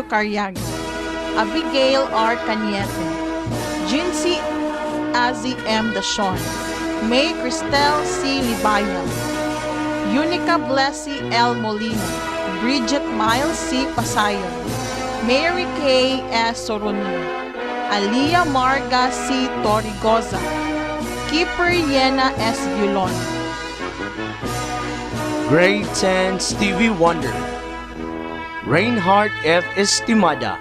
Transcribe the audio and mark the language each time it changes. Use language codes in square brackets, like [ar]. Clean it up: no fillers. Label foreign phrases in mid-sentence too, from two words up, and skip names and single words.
[en] Carriaga, Abigail R. Cañete, Jincy Azzy M. Dashon, May Cristel C. Libaya, Unica Blessy L. Molina, Bridget Miles C. Pasayon, Mary K. S. Soronio, Aliyah Marga C. Torigoza, Keeper Yena S. Yulon. Grade 10 Stevie Wonder, Reinhard F. Estimada,